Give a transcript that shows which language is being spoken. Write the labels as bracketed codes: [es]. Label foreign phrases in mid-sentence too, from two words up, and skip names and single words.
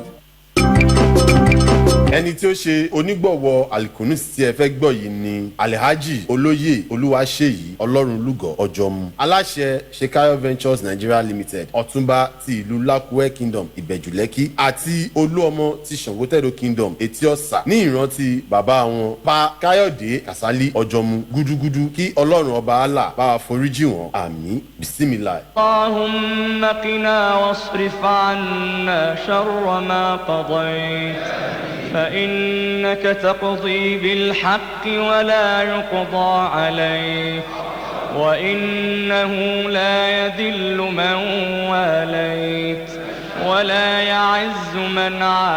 [yo] ẹni tí ó ṣe onígbọ̀wọ́ alikunus tí ẹ fẹ́ gbọ́ yìí ni Alhaji Olóyè Olúwaṣèyí Ọlọ́runlúgọ̀ Ọ̀jọ̀mú aláṣẹ Shekayo Ventures Nigeria Limited Ọ̀túnba ti ìlú Lakuwe Kingdom Ìbẹ̀jùlẹ́kì àti Olúọmọ ti Ṣàngótẹ́dọ̀ Kingdom Etí Ọ̀sà ní ìrántí bàbá wọn Pa Káyọ̀dé Kàsálí Ọ̀jọ̀mú gúdúgúdú kí Ọlọ́run ọba Allah bá wa foríjì wọn àmín bisimilahi. [ar] اللهم قنا واصرف عنا شر ما قضيت. فإنك تقضي بالحق ولا يقضى عليك وإنه لا يذل من واليت ولا يعز من